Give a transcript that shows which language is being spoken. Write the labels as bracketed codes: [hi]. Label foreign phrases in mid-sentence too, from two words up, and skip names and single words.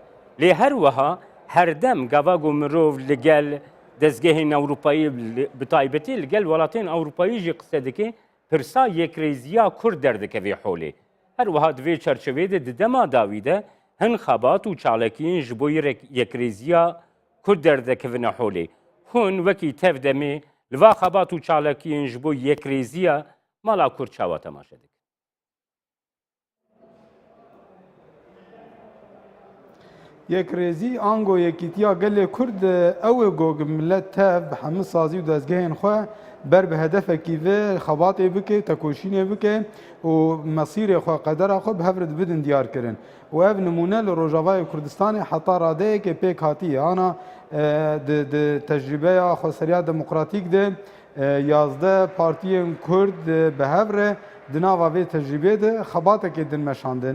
[ku] Lê her wiha herdem gava got mirov li gel dezgehên Ewropayî bi taybetî li gel welatên Ewropayî jî qise dike pirsa yekrêziya Kurd derdikevê holê. هەروەها divê çerçeveyê di dema dawî de hin xebat û çalekiyên ji bo yekrêziya Kurd derdekevine holê. Hûn wekî tev demê li va xebat û çalekiyên ji bo yekrêziya mala Kurd çawa temaşe dikin. یەکرێزی ئانگۆ یەکیتیا gelê Kurd ew ê got millet tev bi hemû sazî û dezgehên xwe ber bi hedefekî vê xebatê bike, tekoşînê bike û mesîrê xwe qedera xwe bi hev re dibidin diyar kirin. û ev nimûne li Rojavayê Kurdistanê heta radeyekê pêk hatiye. Ana di tecrübeya xweseriya demokratîk de 11 partiyên Kurd bi hev re di nava vê tecrübê de xebatekê din meşandin.